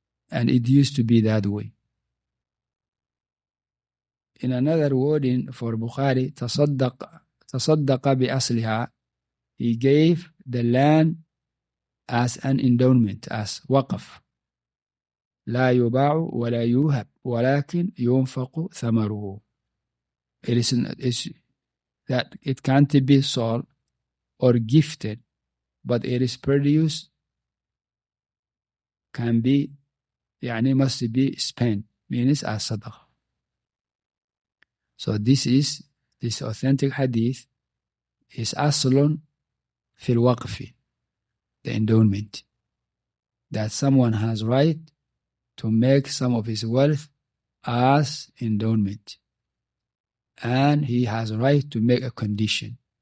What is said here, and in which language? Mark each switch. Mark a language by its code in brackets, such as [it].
[en] And it used to be that way. In another wording for Bukhari, تصدق [ar] تصدق بأصلها. [en] He gave the land as an endowment, as waqf. [ar] لا يباع ولا يوهب ولكن ينفق ثمره. [en] It is that it can't be sold or gifted, but it is produced, can be, يعني must be spent, means as sadaqah. So this authentic hadith is aslun في الوقف, the endowment, that someone has right to make some of his wealth as endowment, and he has right to make a condition.